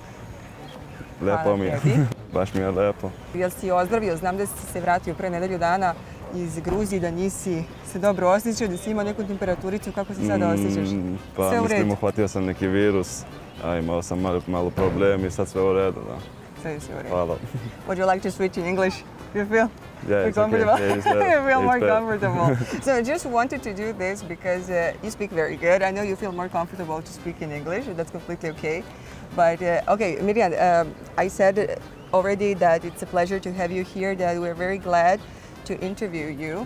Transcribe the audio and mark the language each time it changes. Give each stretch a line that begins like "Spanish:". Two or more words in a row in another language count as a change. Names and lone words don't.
Serbian: Lepo mi je. Baš mi je lepo. Jel si ozdravio? Znam da si se vratio pre nedelju dana iz Gruzije, da nisi se dobro osjećao, da si imao neku temperaturicu. Kako se sada osjećaš? Pa mislim, uhvatio sam neki virus, a imao sam malo problem i sad sve u redu. Sve je sve u redu. Hvala.
English: Would you like to switch in English? You feel? Yeah, it's comfortable? okay. Yeah, You feel more comfortable. So I just wanted to do this because you speak very good. I know you feel more comfortable to speak in English. That's completely okay. But okay, Mirian, I said already that it's a pleasure to have you here, that we're very glad to interview you.